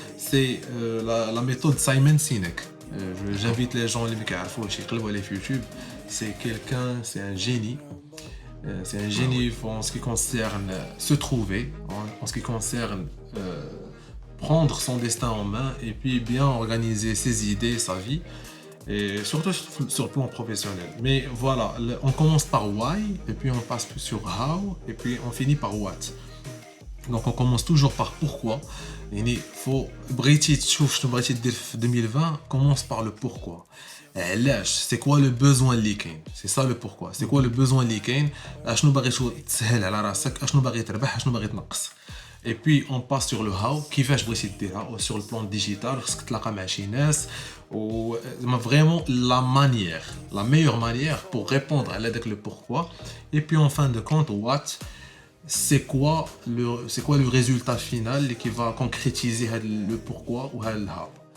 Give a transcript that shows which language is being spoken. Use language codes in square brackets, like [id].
[fr] C'est la méthode Simon Sinek. J'invite les gens [ar] اللي ما كيعرفوش يقلبوا عليه في [fr] YouTube. C'est quelqu'un, c'est un génie. C'est un génie en ce qui concerne se trouver, en ce qui concerne prendre son destin en main et puis bien organiser ses idées, sa vie. Et surtout sur le plan professionnel. Mais voilà, on commence par why, et puis on passe sur how, et puis on finit par what. Donc on commence toujours par pourquoi. Il faut, [ar] بغيتي تشوف شنو بغيتي دير في 2020, [fr] commence par le pourquoi. [ar] علاش, [fr] c'est quoi le besoin [ar] اللي كاين, [fr] c'est ça le pourquoi. C'est quoi le besoin [ar] اللي كاين, اشنو باغي تسهل على راسك, اشنو باغي تربح, اشنو باغي تنقص. [fr] Et puis on passe sur le how, [ar] كيفاش بغيتي ديرها [fr] sur le plan digital, [ar] خصك تلاقى مع شي ناس [fr] و vraiment la manière, la meilleure manière pour répondre à le pourquoi. Et puis en fin de compte what, c'est quoi le résultat final qui va concrétiser le pourquoi ou le how.